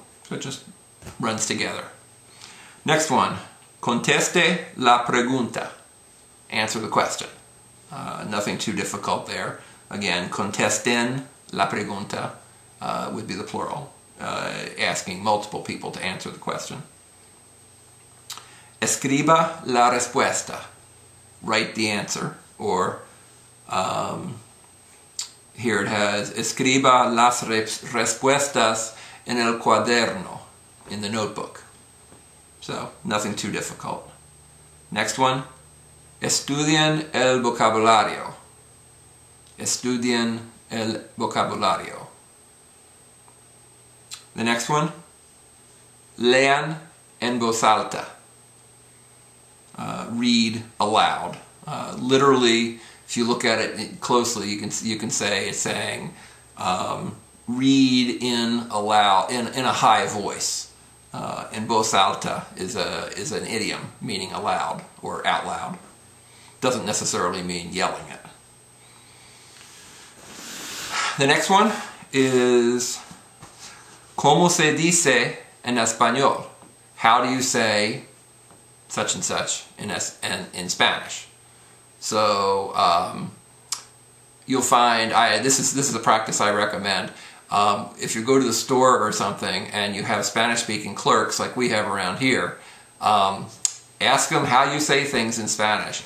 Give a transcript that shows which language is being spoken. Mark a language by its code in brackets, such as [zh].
[en] So it just runs together. Next one, [es] conteste la pregunta. [en] Answer the question. Nothing too difficult there. Again, [es] contesten la pregunta [en] would be the plural, asking multiple people to answer the question. [es] Escriba la respuesta. [en] Write the answer, or here it has [es] escriba las respuestas en el cuaderno, [en] in the notebook. So, nothing too difficult. Next one, [es] estudien el vocabulario. Estudien el vocabulario. [en] The next one, [es] lean en voz alta. [en] Read aloud. Literally, if you look at it closely, you can say it's saying read in aloud in a high voice. En voz alta is an idiom meaning aloud or out loud. Doesn't necessarily mean yelling it. The next one is [es] ¿Cómo se dice en español? [en] How do you say such and such in Spanish? So you'll find this is a practice I recommend. If you go to the store or something and you have Spanish-speaking clerks like we have around here, ask them how you say things in Spanish.